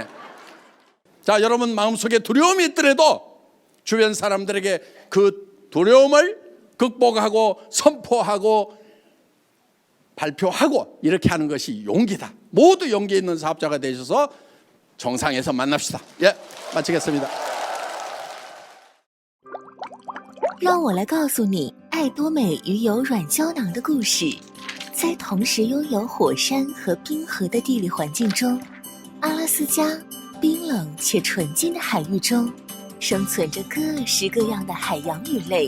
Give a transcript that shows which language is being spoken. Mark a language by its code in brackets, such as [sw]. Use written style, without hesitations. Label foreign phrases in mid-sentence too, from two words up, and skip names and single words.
[ko] 자, 여러분 마음속에 두려움이 있더라도 주변 사람들에게 그 두려움을 극복하고 선포하고 발표하고 이렇게 하는 것이 용기다. 모두 용기 있는 사업자가 되셔서 정상에서 만납시다. 예, 마치겠습니다. [zh] 让我来告诉你爱多美鱼油软胶囊的故事。在同时拥有火山和冰河的地理环境中，阿拉斯加冰冷且纯净的海域中，生存着各式各样的海洋鱼类。